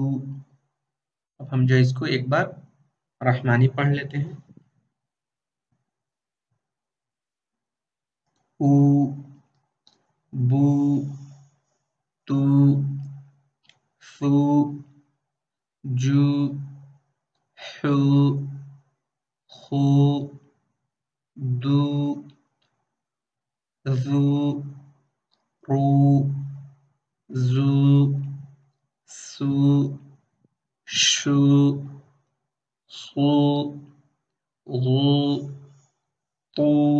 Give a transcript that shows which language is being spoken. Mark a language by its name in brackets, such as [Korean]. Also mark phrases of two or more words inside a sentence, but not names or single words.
[Urdu] اب ہم جو اس کو ایک بار رحمانی پڑھ لیتے ہیں۔ [Arabic] او، بو، تو، ثو، جو، حو، خو، دو، ذو، رو، زو، سو، شو، خو، غو، طو،